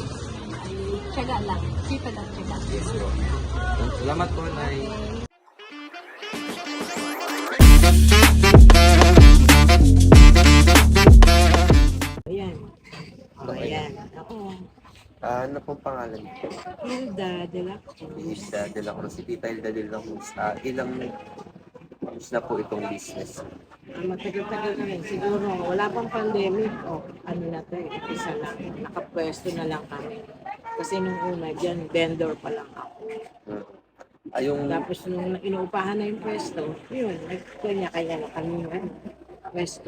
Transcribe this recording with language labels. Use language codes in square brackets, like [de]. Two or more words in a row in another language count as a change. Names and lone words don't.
[tl] Ay, tiyaga lang. Sipag ang tiyaga. Yes po. Salamat po, Nay. Ayan. Ayan. Ako. Ano pong pangalan niyo? Hilda de la Cruz. Hilda de la Cruz. Si Tita Hilda de la Cruz. Ilang months na po itong business? Matagal-tagal na rin. Siguro, wala pang pandemic. O, ano na to eh. Isa lang. Nakapwesto na lang kami. Kasi nung una dyan, vendor pa lang ako. Yung Tapos nung inuupahan na yung pwesto, yun, nagkanya-kanya na kami yung pwesto.